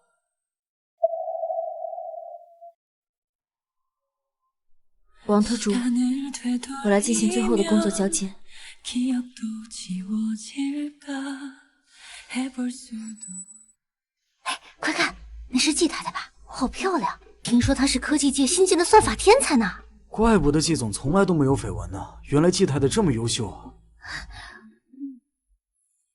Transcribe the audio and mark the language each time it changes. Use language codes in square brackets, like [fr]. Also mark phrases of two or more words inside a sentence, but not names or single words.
[zh] 王特助，我來進行最後的工作交接。哎，快看，那是季太太吧？好漂亮！聽說她是科技界新晉的算法天才呢。怪不得季總從來都沒有緋聞呢，原來季太太這麼優秀啊！